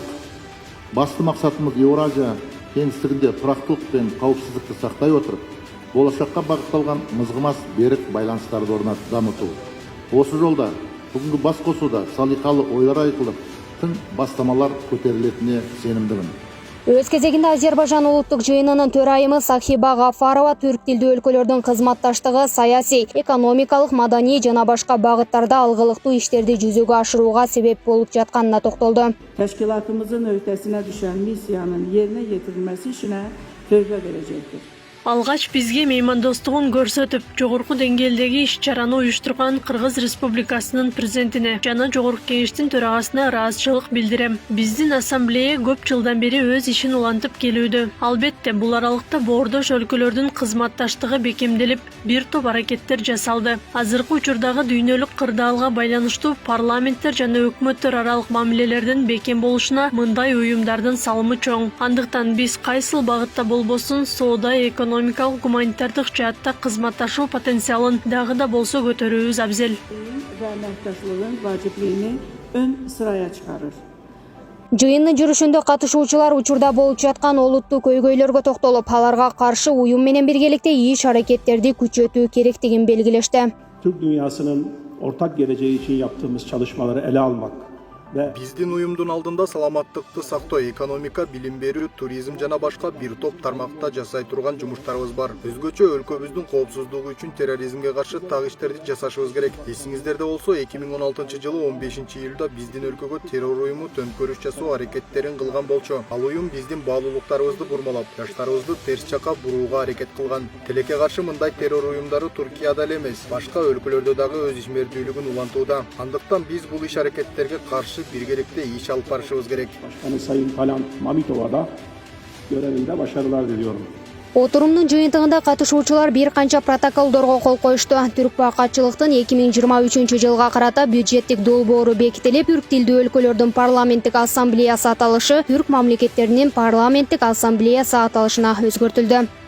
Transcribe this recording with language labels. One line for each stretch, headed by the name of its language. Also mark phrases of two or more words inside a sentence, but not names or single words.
Kazakh: Басты мақсатымыз Еуразия кеңістігінде тұрақтылық пен қауіпсіздікті сақтай отырып, болашаққа бағытталған мызғымас берік байланыстарды дамыту. Осы жолда бүгінгі бас қосуда салиқалы ойлар айтылып, тың бастамалар көтерілетініне сенімдімін.
Kyrgyz: Өз кезегинде Азербайжан улуттук жыйынынын төрайымы Сахиба Гафарова түрк тилдүү өлкөлөрдүн кызматташтыгы саясий, экономикалык, маданий жана башка багыттарда алгылыктуу иштерди жүзөгө ашырууга себеп болуп жатканына токтолду.
Azerbaijani: Təşkilatımızın öhdəsinə düşən missiyanın yerinə yetirilməsi işinə töhfə verəcəkdir.
Kyrgyz: Алгач бизге меймандостугун көрсөтүп, жогорку деңгээлдеги иш-чараны уюштурган Кыргыз Республикасынын президентине жана жогорку кеңештин төрагасына ыраазычылык билдирем. Биздин ассамблея көп жылдан бери өз ишин улантып келүүдө. Албетте, бул аралыкта боордош өлкөлөрдүн кызматташтыгы бекемделип, бир топ аракеттер жасалды. Азыркы учурдагы дүйнөлүк кырдаалга байланыштуу парламенттер жана өкмөттөр аралык мамилелердин бекем болушуна мындай уюмдардын салымы чоң. Андыктан биз кайсыл багытта болбосун соода, экономикалык, гуманитардык жаатта кызматташуу потенциалын дагы да болсо көтөрүүбүз абзел.
Azerbaijani: Və əməkdaşlığın vacibliyini ön sıraya çıxarır.
Kyrgyz: Жыйындын жүрүшүндө катышуучулар учурда болуп жаткан олуттуу көйгөйлөргө токтолуп, аларга каршы уюм менен биргеликте иш-аракеттерди күчөтүү керектигин belgileşti.
Turkish: Türk dünyasının ortak geleceği için yaptığımız çalışmaları ele almak
Kyrgyz: Биздин уюмдун алдында саламаттыкты сактоо, экономика, билим берүү, туризм жана башка бир топ тармакта жасай турган жумуштарыбыз бар. Өзгөчө өлкөбүздүн коопсуздугу үчүн терроризмге каршы так иштерди жасашыбыз керек. Эсиңиздерде болсо, 2016-жылы 15-июлда биздин өлкөгө террор уюму төңкөрүш жасоо аракеттерин кылган болчу. Ал уюм биздин баалуулуктарыбызды бурмалап, жаштарыбызды терс жакка бурууга аракет кылган. Тилекке каршы мындай террор уюмдары Туркияда эле эмес, башка өлкөлөрдө дагы өз ишмердүүлүгүн улантууда. Андыктан биз бул иш аракеттерге каршы биргеликте иш алып барышыбыз керек.
Turkish: Başkanı Sayın Talant Mamitova da görevinde başarılar diliyorum.
Kyrgyz: Отурумдун жыйынтыгында катышуучулар бир канча протоколдорго кол коюшту. Түркпа катчылыктын 2023-жылга карата бюджеттик долбоору бекитилип, түрк тилдүү өлкөлөрдүн парламенттик ассамблеясы аталышы түрк мамлекеттеринин парламенттик ассамблеясы аталышына өзгөртүлдү.